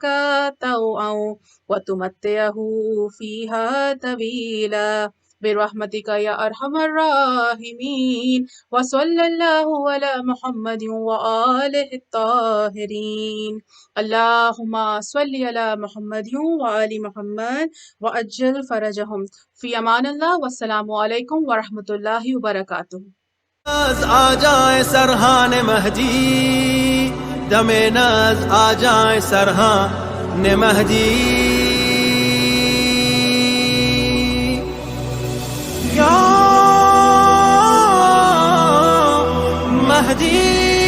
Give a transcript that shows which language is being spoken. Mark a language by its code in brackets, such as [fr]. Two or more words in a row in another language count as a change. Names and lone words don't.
[ar] طوعا وتمتعه فيها طويلا برحمتك يا أرحم الراحمين وصلى الله على محمد وآله الطاهرين اللهم صل على محمد وآل محمد وأجل فرجهم في أمان الله والسلام عليكم ورحمة الله وبركاته. [hi] आ जाए सरहान महदी, दमे नाज आ जाए सरहान महदी, या महदी।